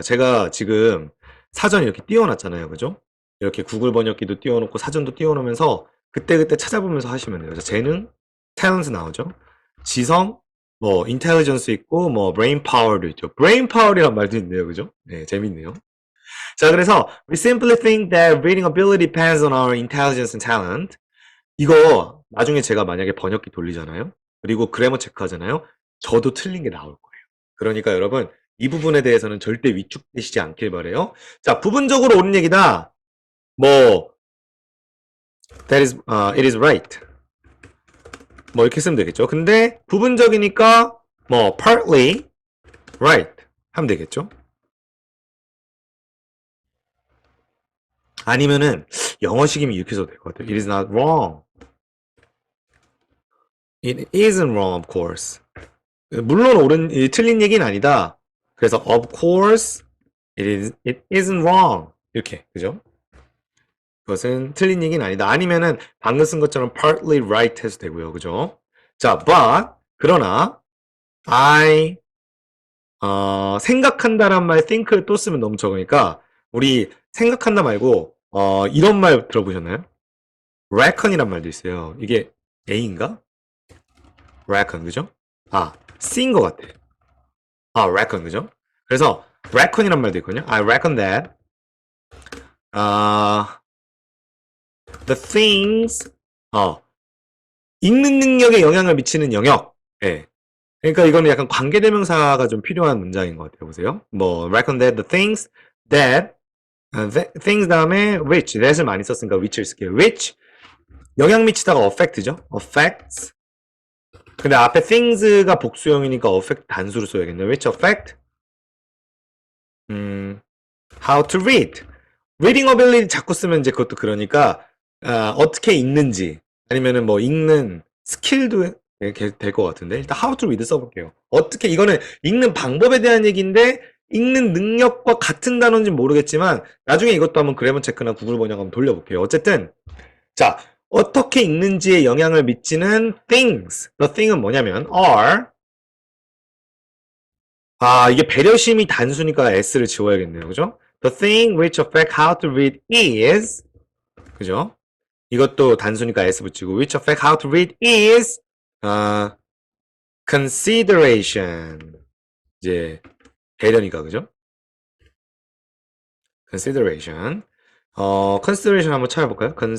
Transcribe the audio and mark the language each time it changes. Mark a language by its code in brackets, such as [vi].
[ko] 제가 지금 사전 이렇게 띄워놨잖아요. 그죠? 이렇게 구글 번역기도 띄워놓고 사전도 띄워놓으면서 그때그때 찾아보면서 하시면 돼요. 재능, talent 나오죠? 지성, 뭐 intelligence 있고 뭐 brain power도 있죠. brain power이란 말도 있네요. 그죠? 네, 재밌네요. 자, 그래서 [en] we simply think that reading ability depends on our intelligence and talent. [ko] 이거 나중에 제가 만약에 번역기 돌리잖아요. 그리고 그래머 체크하잖아요. 저도 틀린 게 나올 거예요. 그러니까 여러분 이 부분에 대해서는 절대 위축되시지 않길 바래요. 자, 부분적으로 옳은 얘기다. 뭐 [en] it is right. [ko] 뭐 이렇게 쓰면 되겠죠. 근데 부분적이니까 뭐 partly right 하면 되겠죠. 아니면은 영어식이면 이렇게 써도 될 것 같아요. [en] It is not wrong. It isn't wrong, of course. [ko] 물론 틀린 얘기는 아니다. 그래서 [en] of course it isn't wrong. [ko] 이렇게 그죠? 그것은 틀린 얘기는 아니다. 아니면은 방금 쓴 것처럼 partly right 해도 되고요. 그죠? 자, but 그러나 I 생각한다란 말 think를 또 쓰면 너무 적으니까 우리 생각한다 말고 이런 말 들어보셨나요? reckon이란 말도 있어요. 이게 A인가? reckon 그죠? C인 것 같아. reckon 그죠? 그래서 reckon이란 말도 있거든요. [en] I reckon that the things [ko] 읽는 능력에 영향을 미치는 영역. 예. 그러니까 이거는 약간 관계대명사가 좀 필요한 문장인 것 같아요. 보세요. 뭐 [en] reckon that the things that things [ko] 다음에 which that을 많이 썼으니까 which를 쓸게요. which 영향 미치다가 affect죠. [en] affects. [ko] 근데 앞에 things가 복수형이니까 affect 단수로 써야겠네요. [en] which affect how to read. [ko] reading ability 자꾸 쓰면 이제 그것도 그러니까 어떻게 읽는지 아니면은 뭐 읽는 스킬도 될 것 같은데 일단 how to read 써볼게요. 어떻게 이거는 읽는 방법에 대한 얘기인데 읽는 능력과 같은 단어인지 모르겠지만 나중에 이것도 한번 그래머 체크나 구글 번역 한번 돌려볼게요. 어쨌든 자 어떻게 읽는지에 영향을 미치는 things. the thing은 뭐냐면 are 이게 배려심이 단수니까 s를 지워야겠네요. 그죠? [en] The thing which affect how to read is [ko] 그죠? 이것도 단수니까 s 붙이고 [en] which affect how to read is consideration [ko] 이제 배려니까 그죠? consideration consideration 한번 찾아볼까요?